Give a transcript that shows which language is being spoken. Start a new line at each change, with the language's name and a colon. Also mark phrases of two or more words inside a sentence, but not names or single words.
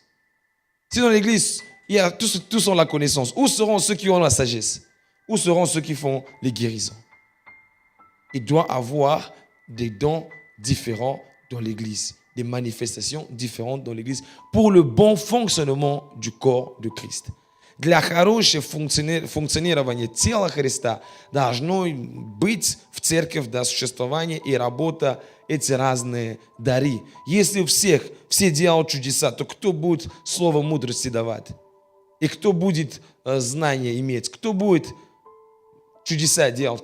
French: Si dans l'église, tous ont la connaissance, où seront ceux qui ont la sagesse? Où seront ceux qui font les guérisons? Il doit avoir des dons différents dans l'église, des manifestations différentes dans l'église pour le bon fonctionnement du corps de Christ.
Russian: Для хорошего функционирования тела Христа должно быть в церкви, да, существование и работа эти разные дары. Если все делают чудеса, то кто будет слово мудрости давать? И кто будет знания иметь? Кто будет чудеса делать?